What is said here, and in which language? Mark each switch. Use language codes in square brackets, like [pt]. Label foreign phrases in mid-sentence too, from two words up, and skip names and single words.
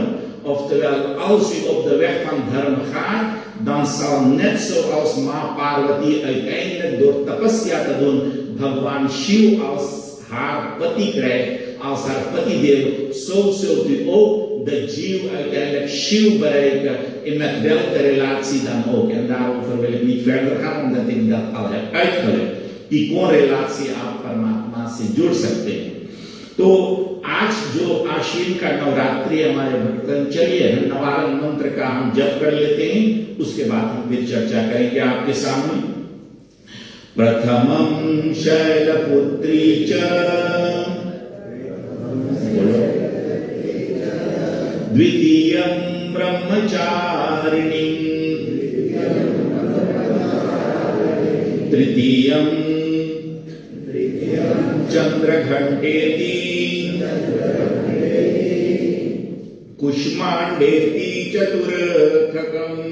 [nl] Oftewel, als u op de weg van Dharma gaat, dan zal net zoals Ma Parvati uiteindelijk door tapasya te doen, Bhagwan Shiv als haar pati krijgt, als haar patidev, zo zult u ook de Jiv uiteindelijk Shiv bereiken, in met welke relatie dan ook. En daarover wil ik niet verder gaan, omdat ik dat al heb uitgelegd. [hi] कि कौन रिलेशन आप परमात्मा से जुड़ सकते हैं. तो आज जो आश्विन का नवरात्रि हमारे भक्तन, चलिए नवारण मंत्र का हम जप कर लेते हैं, उसके बाद हम फिर चर्चा करेंगे आपके सामने. [sa] प्रथमं शैलपुत्री च द्वितीयं ब्रह्मचारिणी तृतीयं चंद्रघंटेति कुष्मांडेति चतुर्थकम्